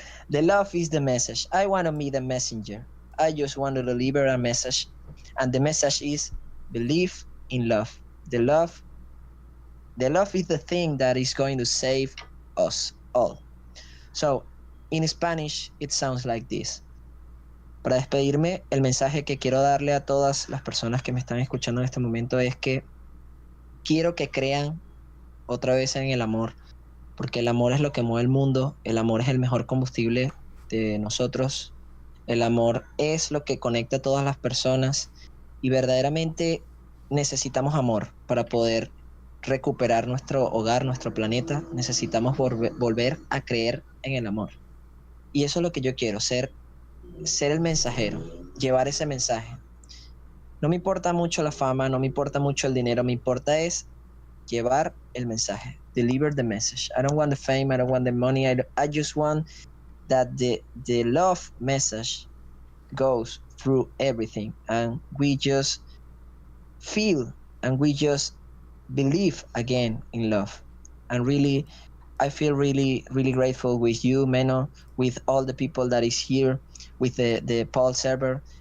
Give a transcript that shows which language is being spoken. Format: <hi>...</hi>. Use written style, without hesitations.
<en>The love is the message. I want to be the messenger. I just want to deliver a message, and the message is believe in love. The love, the love is the thing that is going to save us all. So, in Spanish, it sounds like this.</en> <es>Para despedirme, el mensaje que quiero darle a todas las personas que me están escuchando en este momento es que quiero que crean otra vez en el amor, porque el amor es lo que mueve el mundo, el amor es el mejor combustible de nosotros, el amor es lo que conecta a todas las personas y verdaderamente necesitamos amor para poder recuperar nuestro hogar, nuestro planeta, necesitamos volver a creer en el amor. Y eso es lo que yo quiero, ser el mensajero, llevar ese mensaje. No me importa mucho la fama, no me importa mucho el dinero, me importa es llevar el mensaje,</es> <en>deliver the message. I don't want the fame, I don't want the money, I just want that the love message goes through everything and we just feel and we just believe again in love. And really, I feel really grateful with you, Meno, with all the people that is here, with the Paul server.</en>